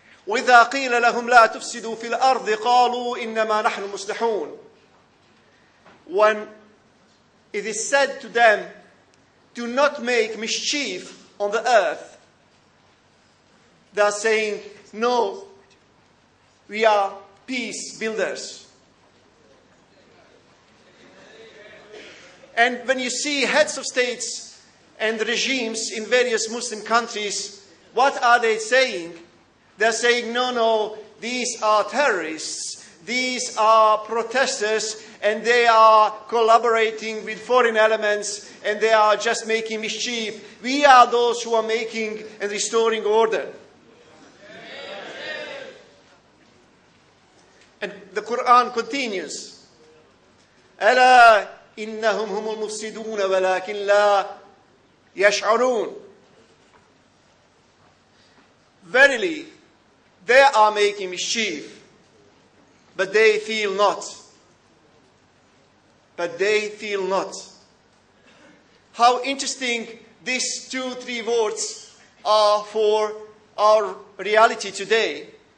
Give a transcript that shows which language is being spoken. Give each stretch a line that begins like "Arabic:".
Arabic: وإذا قيل لهم لا تفسدوا في الأرض قالوا إنما نحن مصلحون.
English: When it is said to them, do not make mischief on the earth, they are saying, no, we are peace builders. And when you see heads of states and regimes in various Muslim countries, what are they saying? They're saying, no, these are terrorists, these are protesters, and they are collaborating with foreign elements, and they are just making mischief. We are those who are making and restoring order. And the Quran continues,
Arabic: أَلَا إِنَّهُمْ هُمُ الْمُفْسِدُونَ وَلَكِنْ لَا يَشْعُرُونَ.
English: Verily, they are making mischief, but they feel not. But they feel not. How interesting these 2-3 words are for our reality today.